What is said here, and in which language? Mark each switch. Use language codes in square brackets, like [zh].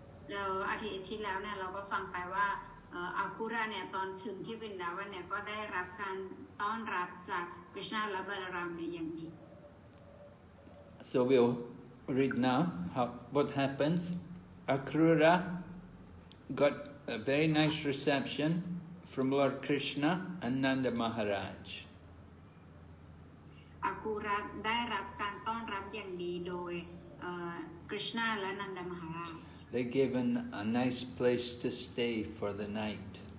[th] แล้วอาทิตย์ที่แล้วเนี่ยเราก็ฟังไปว่าอาคูระเนี่ยตอนถึงที่วรินดาวันเนี่ยก็ได้รับการต้อนรับจากคริชนาและบาลารามเนี่ยอย่างดี [en] So we'll read now what happens. Akrūra got a very nice reception from Lord Krishna and Nanda Maharaj. [th] อาคูระได้รับการต้อนรับอย่างดีโดยคริชนาและนันดามหาราช [en] They gave a nice place to stay for the night.